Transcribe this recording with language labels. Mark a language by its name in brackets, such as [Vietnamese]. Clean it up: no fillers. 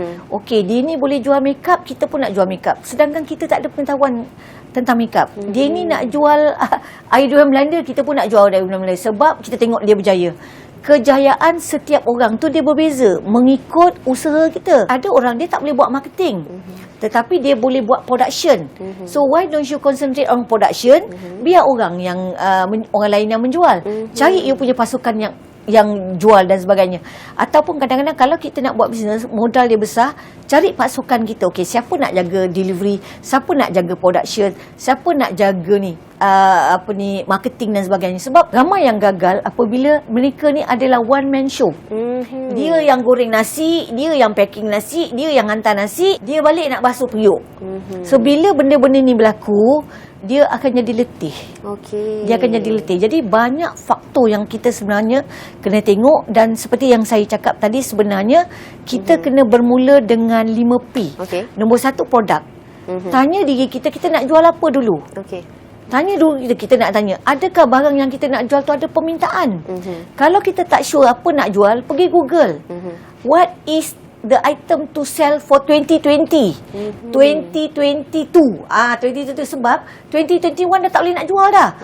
[Malay] Okey, dia ni boleh jual makeup, kita pun nak jual makeup. Sedangkan kita tak ada pengetahuan tentang makeup. Dia ni nak jual air durian Belanda, kita pun nak jual air durian Belanda sebab kita tengok dia berjaya. Kejayaan setiap orang tu dia berbeza mengikut usaha kita. Ada orang dia tak boleh buat marketing, tetapi dia boleh buat production. [English] So why don't you concentrate on production? [Malay] Biar orang yang orang lain yang menjual. Cari you punya pasukan yang jual dan sebagainya. Ataupun kadang-kadang kalau kita nak buat bisnes, modal dia besar, cari pasukan kita. Okey, siapa nak jaga delivery, siapa nak jaga production, siapa nak jaga ni marketing dan sebagainya. Sebab ramai yang gagal apabila mereka ni adalah [English] one man show. [Malay] Dia yang goreng nasi, dia yang packing nasi, dia yang hantar nasi, dia balik nak basuh periuk. So bila benda-benda ni berlaku, dia akan jadi letih. Dia akan jadi letih. Jadi banyak faktor yang kita sebenarnya kena tengok, dan seperti yang saya cakap tadi, sebenarnya kita kena bermula dengan 5P. Nombor 1, produk. Tanya diri kita nak jual apa dulu. Tanya dulu kita nak tanya, adakah barang yang kita nak jual tu ada permintaan? Kalau kita tak sure apa nak jual, pergi Google. [English] What is the item to sell for 2020? 2022. [Malay] 2022 sebab 2021 dah tak boleh nak jual dah.